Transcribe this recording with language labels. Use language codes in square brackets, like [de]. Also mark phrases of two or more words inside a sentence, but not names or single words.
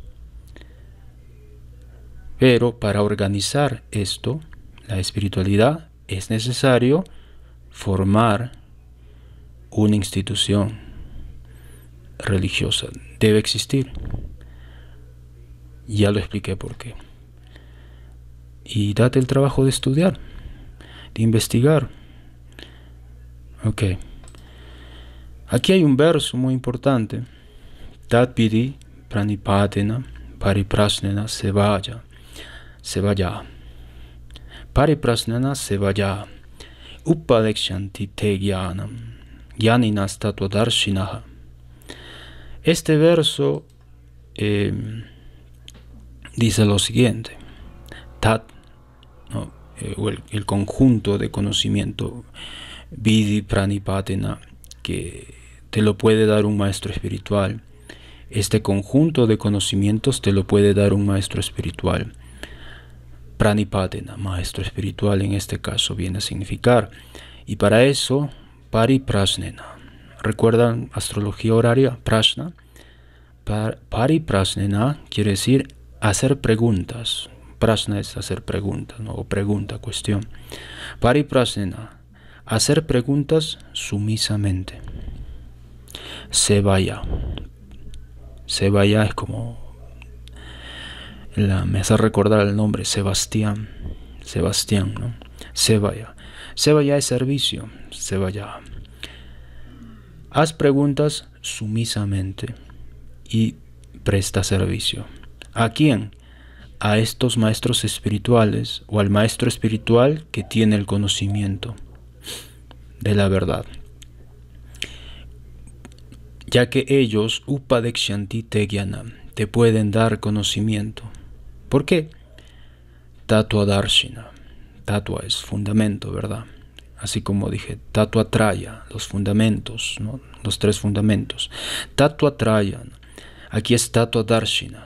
[es] Pero para organizar esto, la espiritualidad, es necesario formar una institución religiosa. Debe existir. Ya lo expliqué por qué. Y date el trabajo de estudiar, de investigar. Ok. Aquí hay un verso muy importante. [sa] Tat pidi pranipatena pariprasnena sevaya. Sevaya. Pariprasnena sevaya. Upadekshanti te gyanam. Gyaninas tatvadarshinaha. [es] Este verso dice lo siguiente. Tat, ¿no?, o el conjunto de conocimiento, [sa] Vidhi Pranipatena, [es] que te lo puede dar un maestro espiritual. Este conjunto de conocimientos te lo puede dar un maestro espiritual. Pranipatena, maestro espiritual, en este caso viene a significar. Y para eso, Pariprasnena. ¿Recuerdan astrología horaria? Prashna. Pariprasnena quiere decir hacer preguntas. Prashna es hacer preguntas, ¿no?, o pregunta, cuestión. Pariprasnena, hacer preguntas sumisamente. Sevaya. Sevaya es como, me hace recordar el nombre Sebastián. Sebastián, ¿no? Sevaya. Sevaya es servicio. Sevaya. Haz preguntas sumisamente y presta servicio. ¿A quién? A estos maestros espirituales o al maestro espiritual que tiene el conocimiento de la verdad, ya que ellos [sa] upadekshanti te gyanam, [es] te pueden dar conocimiento. ¿Por qué? [sa] Tatua darshina. [es] Tatua es fundamento, ¿verdad? Así como dije, [sa] tatua traya, [es] los fundamentos, ¿no?, los tres fundamentos. [sa] Tatua traya, [es] aquí es [sa] tatua darshina.